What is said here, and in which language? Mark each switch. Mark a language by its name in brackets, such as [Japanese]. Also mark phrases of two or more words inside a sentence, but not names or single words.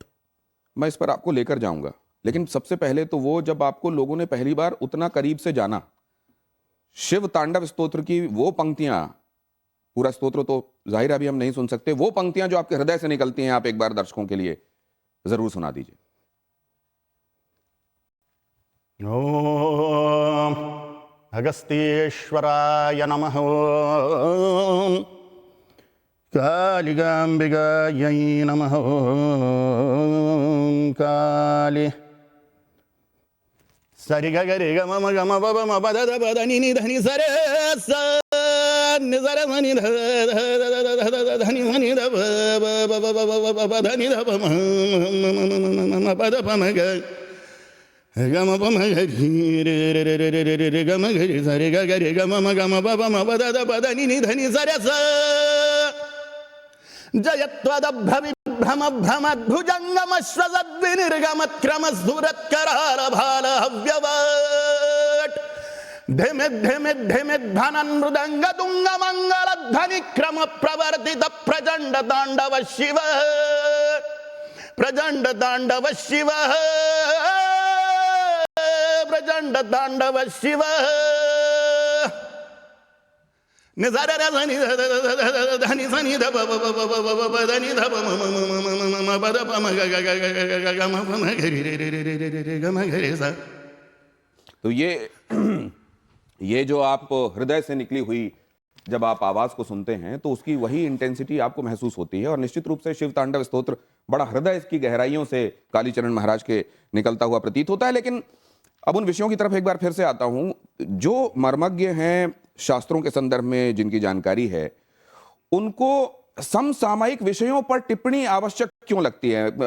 [Hindi] मैं इस पर आपको लेकर जाऊंगा, लेकिन सबसे पहले तो वो जब आपको लोगों ने पहली बार उतना करीब से जाना, शिव तांडव स्तोत्र की वो पंक्तियां, पूरा स्तोत्र तो जाहिर अभी हम नहीं सुन सकते, वो पंक्तियां जो आपके हृदय से निकलती हैं, आप एक बार दर्शकों के लिए जरूर सुना दीजिए। [Sanskrit] ओम अगस्त्येश्वराय नमः। ओम कालिकाम्बिकायै नमः। ओम काली सरि ग रे ग म ग म ब ब म ब द द ब द नि नि ध नि स रे स नि स रे ध नि ध ध ध नि ध नि ध ब ब ब ब ब ब ब ध नि ध ब म ब द प म ग ग म प म ग रे रे रे रे रे रे रे ग म ग रे स रे ग ग रे ग म ग म ब ब म ब द द ब द नि नि ध नि स रे स जयत्वदभ्रम भ्रमद्भुजंगमश्वसद्विनिर्गमत्क्रमस्फुरत्करालभालहव्यवट् धिमिद् धिमिद् धिमिद् धनन् मृदंग दुंग मंगल ध्वनि क्रम प्रवर्तित प्रचंड तांडव शिव प्रचंड तांडव शिव प्रचंड तांडव शिव निजारा धनि धनि धनि ध ब ब ब ब ब ब धनि ध ब म म म म म म ब द प म ग ग ग ग ग ग म प म ग रे रे रे रे रे रे रे ग म ग रे सा। [Hindi] तो ये जो आप हृदय से निकली हुई जब आप आवाज को सुनते हैं तो उसकी वही इंटेंसिटी आपको महसूस होती है और निश्चित रूप से शिव तांडव स्तोत्र बड़ा हृदय की गहराइयों से कालीचरण महाराज के निकलता हुआ प्रतीत होता है। लेकिन अब उन विषयों की तरफ एक बार फिर से आता हूं। जो मर्मज्ञ हैं शास्त्रों के संदर्भ में, जिनकी जानकारी है, उनको समसामयिक विषयों पर टिप्पणी आवश्यक क्यों लगती है?